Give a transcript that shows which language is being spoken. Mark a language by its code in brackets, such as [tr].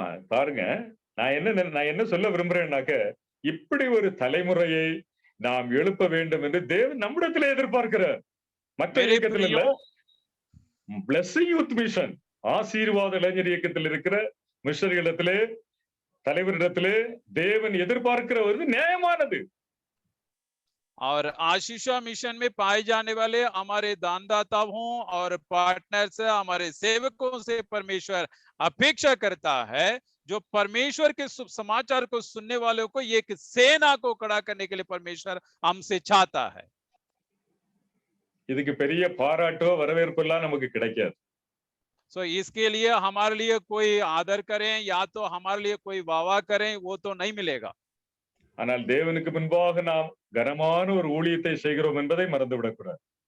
[ta] பாருங்க, நான் என்ன சொல்ல விரும்புறேன்னாக்க, இப்படி ஒரு தலைமுறையை நாம் எழுப்ப வேண்டும் என்று தேவன் நம்மிடத்திலே எதிர்பார்க்கிறார். மற்ற இயக்கத்தில் இல்ல. பிளெஸிங் யூத் மிஷன், ஆசீர்வாத இளைஞர் இயக்கத்தில் இருக்கிற மிஷனரிகளிடத்திலே, தலைவரிடத்திலே தேவன் எதிர்பார்க்கிற ஒரு நியாயமானது. [hi] और आशीषा मिशन में पाए जाने वाले हमारे दानदाता हों और पार्टनर्स हमारे सेवकों से परमेश्वर अपेक्षा करता है जो परमेश्वर के शुभ समाचार को सुनने वालों को एक सेना को खड़ा करने के लिए परमेश्वर हमसे चाहता है। [ta] இதுக்கு பெரிய பாராட்டோ வரவேற்பெல்லாம் நமக்கு கிடைக்காது. [hi] सो इसके लिए हमारे लिए कोई आदर करें या तो हमारे लिए कोई वाह करें वो तो नहीं मिलेगा। [ta] ஆனால் தேவனுக்கு முன்பாக நாம் கனமான ஒரு ஊழியத்தை செய்கிறோம் என்பதை மறந்துவிடக்கூடாது.